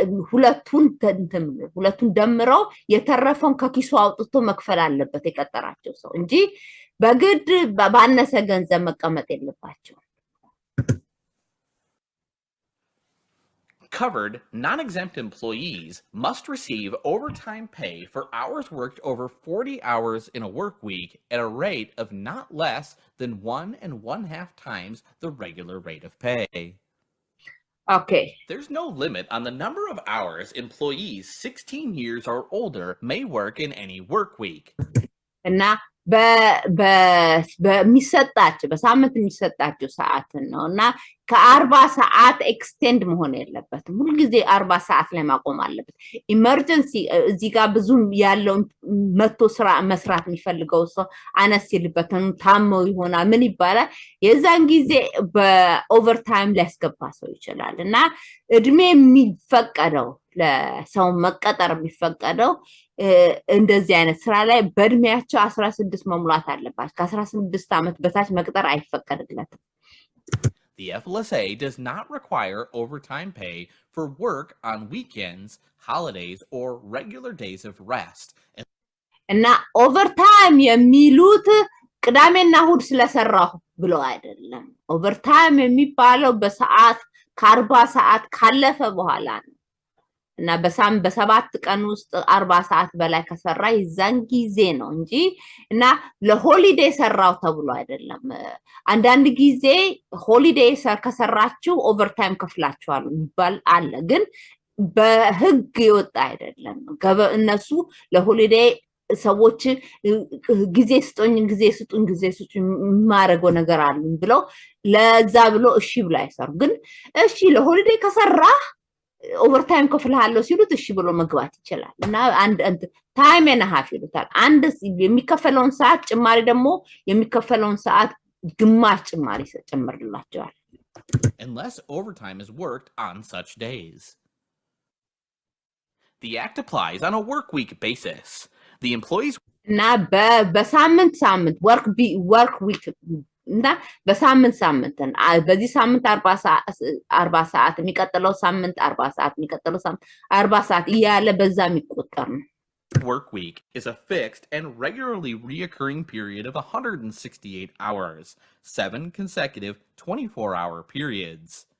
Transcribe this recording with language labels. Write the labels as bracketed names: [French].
[Amharic] ሁለቱን ደምረው የተረፈውን ከኪሱ አውጥቶ መክፈል አለበት የቀጠራቸው ሰው እንጂ በግድ ባነሰ ገንዘብ መቀመጥ የለባቸው [English] Covered, non-exempt employees must receive overtime pay for hours worked over 40 hours in a work week at a rate of not less than 1.5 times the regular rate of pay. Okay. There's no limit on the number of hours employees 16 years or older may work in any work week. [Amharic] እና በሚሰጣቸው በሳምንት የሚሰጣቸው ሰዓት ነውና ከ40 ሰዓት ኤክስቴንድ መሆን የለበትም ሁሉ ጊዜ 40 ሰዓት ላይ ማቆም አለበት ኢመርጀንሲ እዚህ ጋር ብዙ ያለው መቶ ስራ መስራት የሚፈልገው ሰው አነስ ይልበትን ታመው ይሆናል ምን ይባላል የዛን ጊዜ በኦቨርታይም ሊያስገባ ሰው ይችላል እና እድሜ የሚፈቀደው ለሰው መቀጠር የሚፈቀደው እንደዚህ አይነት ስራ ላይ በእድሜያቸው 16 መሙላት አለባቸው ከ16 ዓመት በታች መቅጠር አይፈቀድለትም [English] The FLSA does not require overtime pay for work on weekends, holidays, or regular days of rest. [Amharic] እና ኦቨርታይም የሚሉት ቅዳሜና እሁድ ስለሰራሁ ብሎ አይደለም ኦቨርታይም የሚባለው በሰዓት ከ40 ሰዓት ካለፈ በኋላ ነው እና በ7 ቀን ውስጥ 40 ሰዓት በላይ ከሰራ ይዛን ጊዜ ነው እንጂ እና ለሆሊዴይ ሰራው ተብሎ አይደለም አንዳንድ ጊዜ ሆሊዴይ ከሰራችሁ ኦቨርታይም ከፍላችኋል ይባል አለ ግን በህግ ይወጣ አይደለም እነሱ ለሆሊዴይ ሰዎች ጊዜ ስጡኝ ማረገው ነገር አሉ ብለው ለዛ ብሎ እሺ ብሎ አይሰሩ ግን እሺ ለሆሊዴይ ከሰራ ኦቨርታይም ከፍልሃለሁ ሲሉት እሺ ብሎ መግባት ይችላል እና አንድ ታይም እና ሃፍ ይሉታል አንድ የሚከፈለውን ሰዓት ጭማሪ ደግሞ የሚከፈለውን ሰዓት ግማሽ ጭማሪ ጨምርላቸዋል [English] unless overtime is worked on such days. The act applies on a work week basis. The employees [Amharic] እና በሳምንት ወርክ ዊክ እና በሳምንትን በዚህ ሳምንት 40 ሰዓት የሚቀጥለው ሳምንት 40 ሰዓት የሚቀጥለው ሳምንት 40 ሰዓት እያለ በዛ የሚቆጠር ነው [English] Work week is a fixed and regularly reoccurring period of 168 hours, 7 consecutive 24-hour periods.